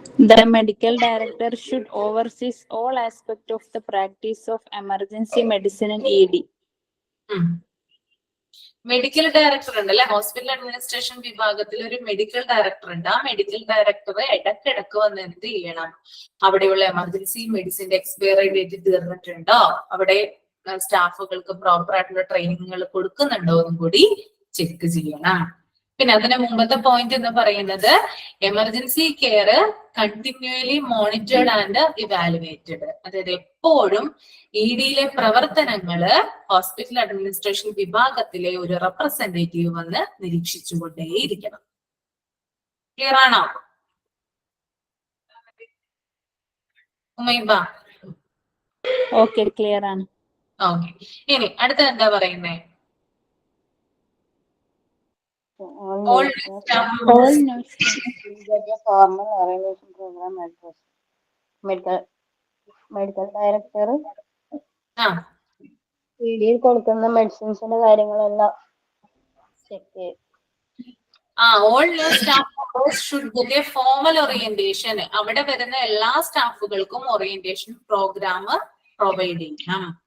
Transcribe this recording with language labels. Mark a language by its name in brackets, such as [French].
[English] The medical director should oversee all aspects of the practice of emergency medicine in ED. [Malayalam] Medical director ഉണ്ട് അല്ലെ, hospital administration വിഭാഗത്തിൽ ഒരു medical director ഉണ്ട്. ആ medical director ഇടക്കിടക്ക് വന്ന് എന്ത് ചെയ്യണം? അവിടെയുള്ള എമർജൻസി മെഡിസിന്റെ എക്സ്പയറി ഡേറ്റ് തീർന്നിട്ടുണ്ടോ, അവിടെ സ്റ്റാഫുകൾക്ക് പ്രോപ്പർ ആയിട്ടുള്ള ട്രെയിനിങ്ങുകൾ കൊടുക്കുന്നുണ്ടോ എന്നും കൂടി ചെക്ക് ചെയ്യണം. പിന്നെ അതിന് മുമ്പത്തെ പോയിന്റ് എന്ന് പറയുന്നത് [English] Emergency care continuously monitored and evaluated. [Malayalam] അതായത് എപ്പോഴും EDയിലെ പ്രവർത്തനങ്ങള് ഹോസ്പിറ്റൽ അഡ്മിനിസ്ട്രേഷൻ വിഭാഗത്തിലെ ഒരു റെപ്രസെന്റേറ്റീവ് വന്ന് നിരീക്ഷിച്ചുകൊണ്ടേയിരിക്കണം. ക്ലിയർ ആണോ ഉമൈബ? ഓക്കെ, ക്ലിയർ ആണ്. ഓക്കെ, ഇനി അടുത്ത എന്താ പറയുന്നേ? [English] All All nurse get a formal orientation program address. [Malayalam] Medical director EDയിൽ കൊടുക്കുന്ന മെഡിസിൻസിന്റെ കാര്യങ്ങളെല്ലാം ചെക്ക് ചെയ്യും. [English] All staff members should get a formal orientation. [Malayalam] അവിടെ വരുന്ന എല്ലാ സ്റ്റാഫുകൾക്കും ഓറിയന്റേഷൻ പ്രോഗ്രാം പ്രൊവൈഡ് ചെയ്യണം.